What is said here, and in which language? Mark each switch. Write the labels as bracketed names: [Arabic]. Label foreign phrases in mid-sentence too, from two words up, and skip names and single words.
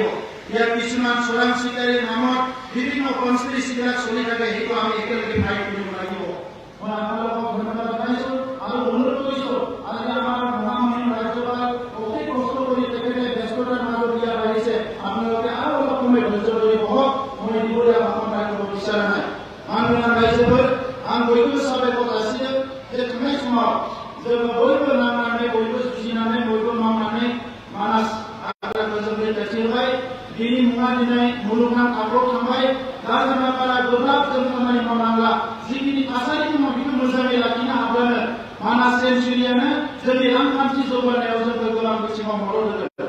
[Assamese] ইয়াত কিছুমান চোৰাং চিকাৰীৰ নামত বিভিন্ন কনস্পিৰেচিবিলাক চলি থাকে, সেইটো আমি একেলগে ফাইট কৰিব লাগিব। মই আপোনালোকক ধন্যবাদ জনাইছো আৰু অনুৰোধ কৰিছো আজি আমাৰ মহামহিম ৰাজ্যপাল অতি কষ্ট কৰি তেখেতে ব্যস্ততাৰ মাজত ইয়াত আহিছে। আপোনালোকে আৰু অলপ সময় ধৈৰ্য ধৰি বহক। মই দীঘলীয়া ভাষণ ৰাখিব বিচৰা নাই। [Bodo] माननीय राज्यपाल आं बयबो साबायखर जासियो जे थांनाय समाव जोङो बयबो नांनानै बयबो जुजिनानै बयबो मावनानै मानास हाग्राखौ जों रैखाथि होबाय। बिनि मुङा दिनै मुलुगनां थाखोआव थांबाय। दा जोंहा बारा गोब्राब जों खामानि मावनांला। जिखिनि थासारि दङ बेखौ मोजाङै लाखिनो हाब्लानो मानास सेन्चुरियानो जोंनि रांखान्थि जौगानायाव जोंखौ गोबां बिथिङाव मदद होगोन।